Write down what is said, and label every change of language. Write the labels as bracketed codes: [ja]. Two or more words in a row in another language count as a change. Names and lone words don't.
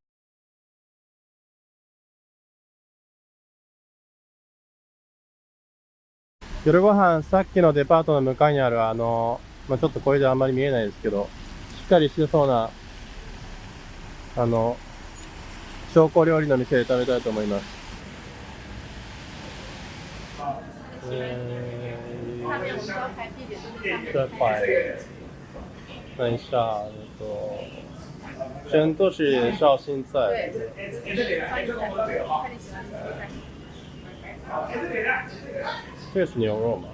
[ja] 夜ご飯、さっきのデパートの向かいにあるまあ、ちょっとこれであんまり見えないですけど、しっかりしてそうな紹興料理の店で食べたいと思います。 [zh] 这块，等一下，全都是绍兴菜。这个是牛肉吗？